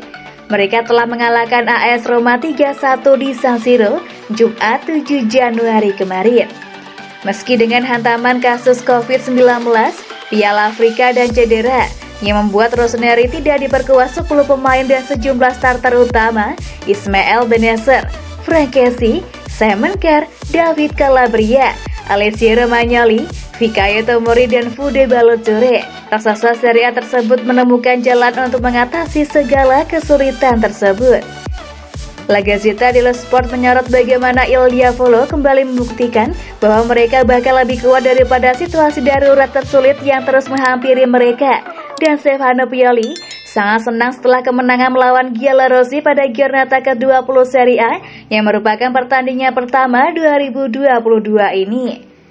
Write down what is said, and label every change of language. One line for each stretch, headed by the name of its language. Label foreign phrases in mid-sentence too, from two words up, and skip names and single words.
Indonesian: Mereka telah mengalahkan AS Roma 3-1 di San Siro, Jumat 7 Januari kemarin. Meski dengan hantaman kasus COVID-19, Piala Afrika dan cedera, yang membuat Rossoneri tidak diperkuat 10 pemain dan sejumlah starter utama, Ismail Bennacer, Franck Kessie, Simon Kjær, David Calabria, Alessio Romagnoli, Fikayo Tomori, dan Fude Ballo-Touré. Raksasa Serie A tersebut menemukan jalan untuk mengatasi segala kesulitan tersebut. La Gazzetta dello Sport menyorot bagaimana Il Diavolo kembali membuktikan bahwa mereka bakal lebih kuat daripada situasi darurat tersulit yang terus menghampiri mereka. Dan Stefano Pioli sangat senang setelah kemenangan melawan Giallorossi pada Giornata ke-20 Serie A yang merupakan pertandingan pertama 2022 ini.